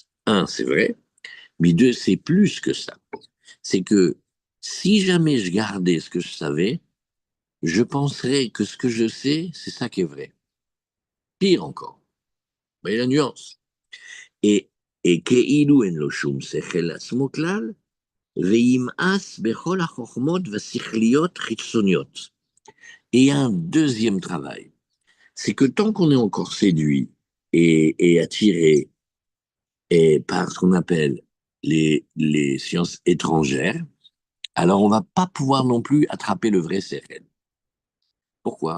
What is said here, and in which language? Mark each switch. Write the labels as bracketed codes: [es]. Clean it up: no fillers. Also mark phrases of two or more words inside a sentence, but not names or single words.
[fr] Un, c'est vrai. Mais deux, c'est plus que ça. C'est que si jamais je gardais ce que je savais, je penserais que ce que je sais, c'est ça qui est vrai. Pire encore. Vous voyez la nuance. Et, et [he] כאילו אין לו שום שכל לעצמו כלל, וימאס בכל החוכמות והשכליות חיצוניות. [fr] Et un deuxième travail, c'est que tant qu'on est encore séduit et attiré par ce qu'on appelle les sciences étrangères, alors on va pas pouvoir non plus attraper le vrai CRN. Pourquoi?